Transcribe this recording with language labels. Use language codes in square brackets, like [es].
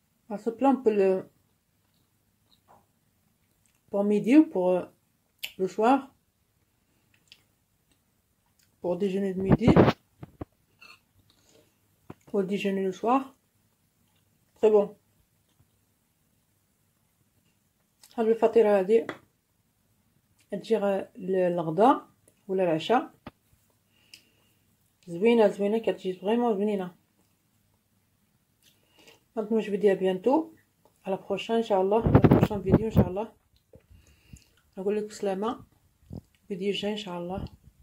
[fr] À ce plat, on peut le pour midi ou pour le soir, pour déjeuner de midi, pour déjeuner le soir. Très bon. [ar] هاد الفطيرة هادي تجي للغدا ولا العشاء، زوينة كتجي فريمون بنينة. [fr] maintenant je vous dis à bientôt, à la prochaine inchallah, à la prochaine vidéo inchallah. [ar] نقول لك بسلامة، فيديو جاي [fr] inchallah.